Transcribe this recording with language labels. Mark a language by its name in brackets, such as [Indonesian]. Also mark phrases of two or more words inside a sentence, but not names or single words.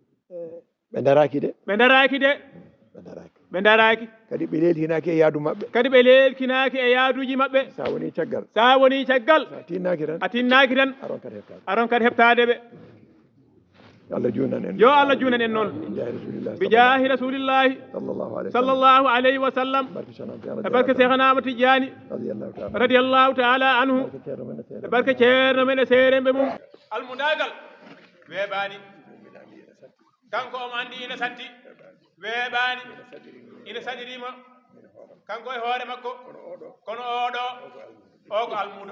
[Fula] Eh, ɓe daraki de. Ɓe daraki de. Ɓe daraki. Ɓe daraki. Kadi ɓe lelkinaki e yaadu maɓɓe. Kadi ɓe lelkinaki e yaaduji maɓɓe. Sa woni caggal. Sa woni caggal. Sa tinnaki tan. A tinnaki tan. Aron kadi heɓtade. Aron kadi heɓtade ɓe. Yo Allah juunan en. Yo Allah juunan en noon. [Arabic] بجاه رسول الله بجاه رسول الله صلى الله عليه وسلم. صلى الله عليه وسلم. [Fula] Barke Cheikh Ahmad Tidiane E barke Cheikh Ahmad Tidiane [Arabic] رضي الله تعالى. رضي الله تعالى عنه. [Fula] Barke Ceerno men e seere E barke Ceerno men e seere mbe mum. Almundagal weeɓaani. Kanko omo anndi ina satti. Weeɓaani. Ina saɗirimo. Ina saɗirimo. Ina hoore makko. Kanko e hoore makko. Kono oɗo. Kono oɗo. O ko almudo.